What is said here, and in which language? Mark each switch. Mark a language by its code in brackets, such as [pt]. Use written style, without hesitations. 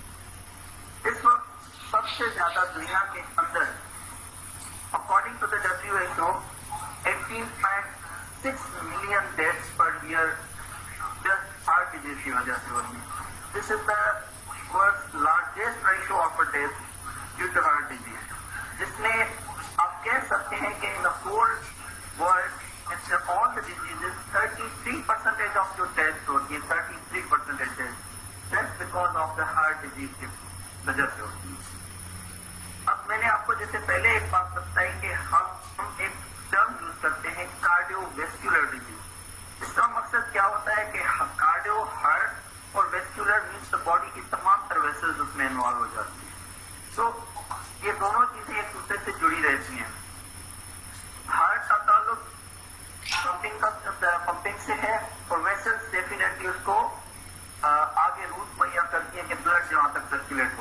[hi] इस वक्त सबसे ज्यादा दुनिया के अंदर [en] according to the WHO 18.6 million deaths per year just heart disease [hi] की वजह से होती है. [en] this is the world's largest ratio of a death due to heart disease, [hi] जिसमें आप कह सकते हैं कि [en] in the whole world in all the diseases 33% of your deaths [hi] होती है. [en] 33% deaths because of the heart disease [hi] की वजह से होती है. अब मैंने आपको जैसे पहले एक बात बताई कि हम एक टर्म यूज करते हैं कार्डियोवैस्कुलर डिजीज. इसका मकसद क्या होता है कि कार्डियो हार्ट और वेस्कुलर मीन्स द बॉडी की तमाम तर वेसल्स उसमें इन्वॉल्व हो जाती है. तो ये दोनों चीजें एक दूसरे से जुड़ी रहती हैं. हार्ट का ताल्लुक पंपिंग से है और वेसल्स डेफिनेटली उसको आगे रूट मुहैया करती है कि ब्लड जहां तक सर्कुलेट